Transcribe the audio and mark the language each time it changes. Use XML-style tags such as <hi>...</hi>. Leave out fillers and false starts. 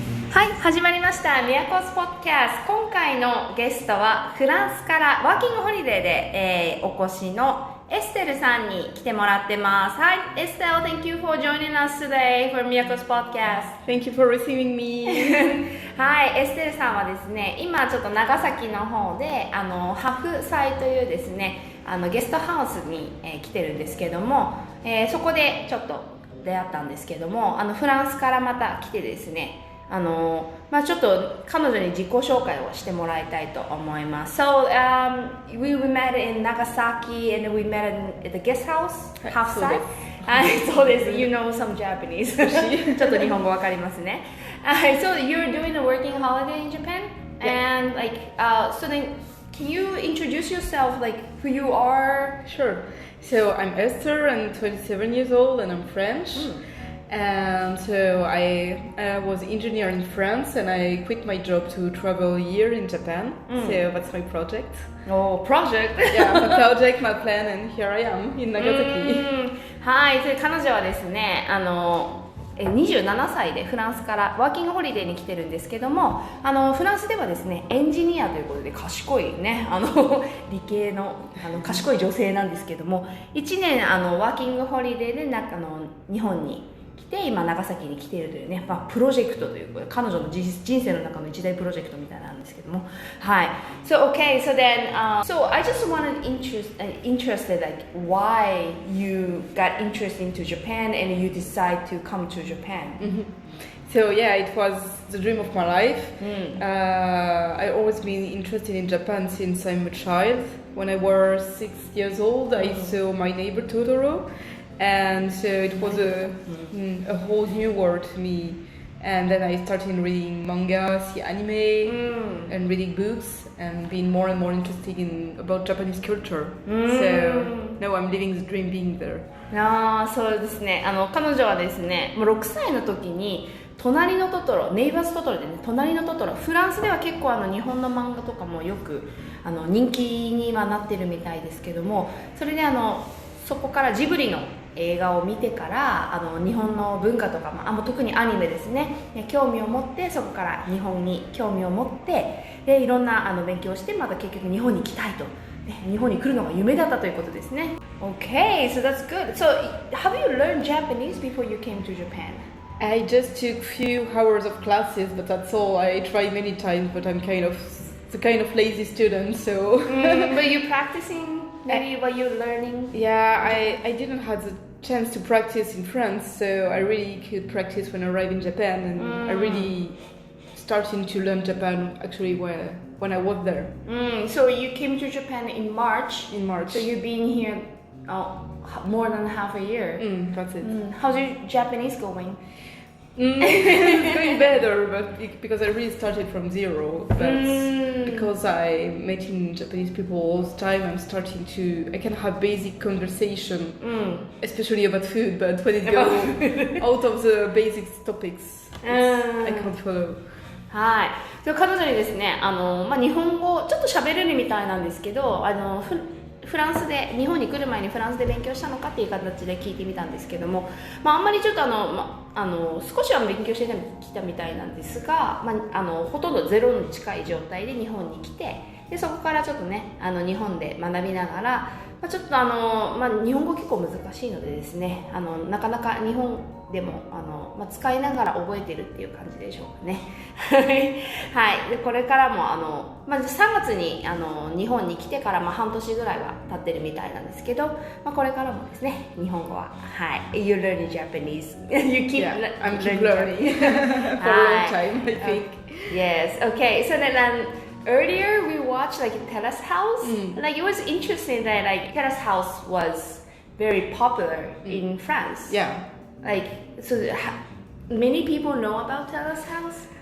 <ja>はい、始まりました Miyako's Podcast。今回のゲストはフランスからワーキングホリデーで、お越しのエステルさんに来てもらってます。</ja> <en>Hi, Estelle, thank you for joining us today for Miyako's podcast. Thank you for receiving me.</en> <ja>はい、エステルさんはですね、今ちょっと長崎の方でHafH SAIというですね、ゲストハウスに、来てるんですけども、そこでちょっと出会ったんですけども、フランスからまた来てですね、ちょっと彼女に自己紹介をしてもらいたいと思います。</ja> <en>So, we met in Nagasaki and we met at the guest house, HafH SAI.</en> <ja>そうです。</ja> <en>You know some Japanese.</en> <ja>ちょっと日本語わかりますね。</ja> <en>So you're doing a working holiday in Japan, and so then can you introduce yourself, like who you are? Sure. So I'm Esther. I'm 27 years old and I'm French. And so I was an engineer in France and I quit my job to travel a year in Japan. So that's my project. Oh, project? Yeah, my project, my plan, and here I am in Nagasaki.</en> <ja>はい、それ彼女はですね、27歳でフランスからワーキングホリデーに来てるんですけども、フランスではですね、エンジニアということで賢いね、理系の賢い女性なんですけども、1年ワーキングホリデーで日本に来て、今長崎に来ているというね、プロジェクトという彼女の人生の中の一大プロジェクトみたいなんですけども、はい。</ja> <en>So okay, so then, so I just wanted interested like why you got interested into Japan and you decide to come to Japan. So yeah, it was the dream of my life. I always been interested in Japan since I'm a child. When I was 6 years old, I saw my neighbor Totoro. And so it was a whole new world to me. And then I started reading manga, see anime, and reading books, and being more and more interested about Japanese culture. So now I'm living the dream being there.</en> <ja>そうですね。彼女はですね、もう6歳の時に隣のトトロ、ネイバーズトトロでね、隣のトトロ、フランスでは結構日本の漫画とかもよく人気にはなってるみたいですけども、それでそこからジブリの映画を見てから日本の文化とか、特にアニメですね、興味を持って、そこから日本に興味を持って、でいろんな勉強をして、また結局日本に来たいと、日本に来るのが夢だったということですね。</ja> <en>Okay, so that's good. So have you learned Japanese before you came to Japan? I just took few hours of classes, but that's all. I tried many times, but I'm the kind of lazy student, so... But you're practicing maybe what you're learning? Yeah, I didn't have the chance to practice in France, so I really could practice when I arrived in Japan, and I really started to learn Japan actually when I was there. So you came to Japan in March? In March. So you've been here more than half a year? That's it. How's your Japanese going? It's going better, but because I really started from zero. But because I'm meeting Japanese people all the time, I can have basic conversation, especially about food. But when it goes out of the basic topics, I can't follow.</en> <ja>はい。彼女にですね、日本語ちょっと喋れるみたいなんですけど、フランスで日本に来る前にフランスで勉強したのかっていう形で聞いてみたんですけども、あんまりちょっと少しは勉強してきたみたいなんですが、ほとんどゼロに近い状態で日本に来て、でそこからちょっとね日本で学びながら、ちょっと日本語結構難しいのでですね、なかなか日本でも使いながら覚えてるっていう感じでしょうかね。はい。でこれからも3月に日本に来てから半年ぐらいは経ってるみたいなんですけど、これからもですね日本語は</ja> <en>You learn Japanese. You keep I'm keep learning for a long time, I think. Yes. Okay. So then earlier we watched Terrace House. Like it was interesting that Terrace House was very popular in France. Yeah. So many people know about Terrace House?</en>